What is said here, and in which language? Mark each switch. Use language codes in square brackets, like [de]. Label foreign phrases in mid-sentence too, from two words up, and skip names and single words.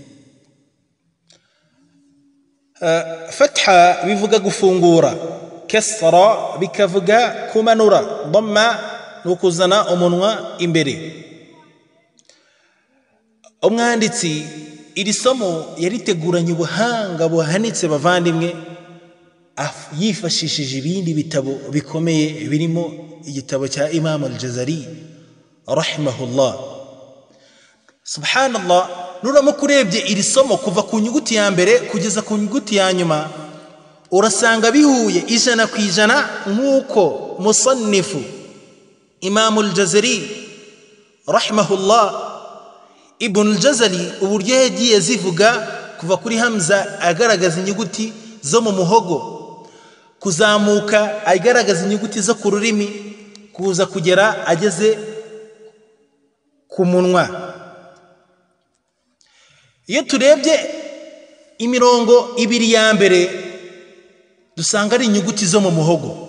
[rw] Fatha bivuga gufungura, kasra bikavuga kumanura, dhamma nukuzana umunwa imbere. Umwanditsi iri somo yariteguranye ubuhanga buhanitse bavandimwe, yifashishije ibindi bitabo bikomeye birimo igitabo cya Imam al-Jazari rahimahullah. Subhanallah, nuramukurebye iri somo kuva ku nyuguti ya mbere kugeza ku nyuguti ya nyuma urasanga bihuye ijana ku ijana nk'uko musannifu Imam al-Jazari rahimahullah Ibn al-Jazari uburyo yagiye zivuga kuva kuri Hamza agaragaza inyuguti zo mu muhogo, kuzamuka agaragaza inyuguti zo ku rurimi, kuza kugera ageze ku munwa. Iyo turebye imirongo ibiri ya mbere dusanga ari inyuguti zo mu muhogo.